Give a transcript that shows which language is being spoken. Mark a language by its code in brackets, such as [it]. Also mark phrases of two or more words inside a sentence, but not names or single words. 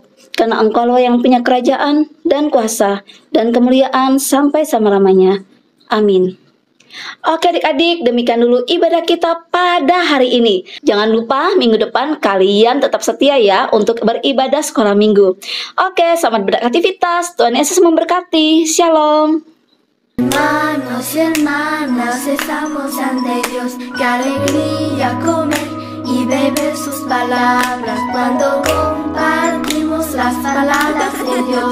[id] Karena Engkau-lah yang punya kerajaan, dan kuasa, dan kemuliaan sampai selama-lamanya. Amin. Oke adik-adik, demikian dulu ibadah kita pada hari ini. Jangan lupa minggu depan kalian tetap setia ya untuk beribadah sekolah minggu. Oke, selamat beraktivitas. Tuhan Yesus memberkati. Shalom. [es] Hermanos y hermanas, estamos ante Dios, qué alegría comer y beber sus palabras cuando compartimos las palabras de Dios.